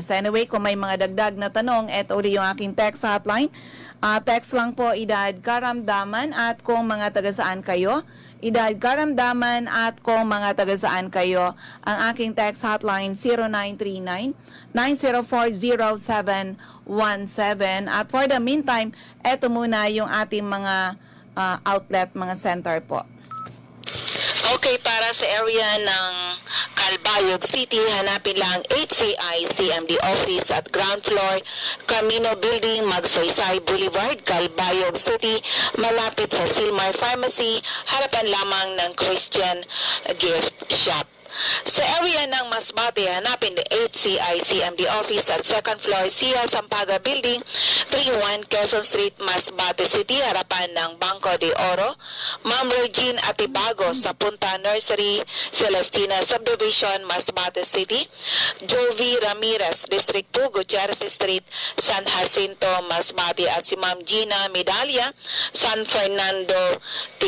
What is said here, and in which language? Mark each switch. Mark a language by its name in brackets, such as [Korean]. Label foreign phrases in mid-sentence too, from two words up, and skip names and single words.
[Filipino] Anyway, kung may mga dagdag na tanong, eto uli yung aking [English] text hotline. [Filipino] Text lang po, idad karamdaman at kung mga taga-saan kayo. Idad karamdaman at kung mga taga-saan kayo. Ang aking [English] text hotline [Filipino] 0939-904-0717. [English] At for the meantime, [Filipino] eto muna yung ating mga outlet, mga center po. Okay, para sa area ng Calbayog City, hanapin lang HCI CMD Office at ground floor, Camino Building, Magsaysay Boulevard, Calbayog City, malapit sa Silmar Pharmacy, harapan lamang ng Christian Gift Shop. Sa area ng Masbate, hanapin the HCI CMD Office at second floor, Sia Sampaga Building, 31 Quezon Street, Masbate City, harapan ng Banco de Oro, Ma'am Regine Atibago sa Punta Nursery, Celestina Subdivision, Masbate City, Jovi Ramirez, District 2, Gutierrez Street, San Jacinto, Masbate, at si Ma'am Gina Medalla, San Fernando, Ticao Island.